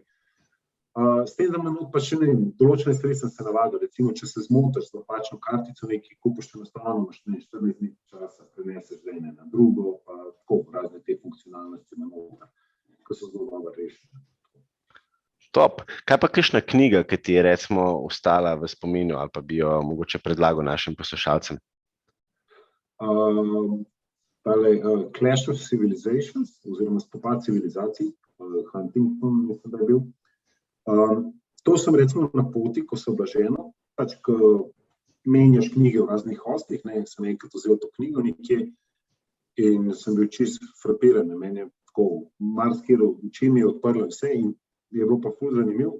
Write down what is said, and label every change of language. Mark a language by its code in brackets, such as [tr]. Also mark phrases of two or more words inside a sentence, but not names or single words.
[sl] S tem, da minut pa še določene stvari sem se navadil, recimo, če se zmotaš z napačno kartico, nekaj kupiš enostavno, imaš 14 dni časa, preneseš z ene na drugo, pa tako razne te funkcionalnosti na noter, ko so zelo dobro rešene. Top. Kaj pa kakšna knjiga, ki ti je recimo ostala v spominu ali pa bi jo mogoče predlagal našim poslušalcem? Clash of Civilizations, oziroma Spopad civilizacij, Huntington, mislim, da je bil. To sem recimo na poti, ko sem blaženo, pač ko menjaš knjige v raznih hostih, sem enkrat vzel to knjigo nekje in sem bil čist frapiran, meni je tako marsikaj oči mi je odprlo vse in je bilo pa ful zanimiv.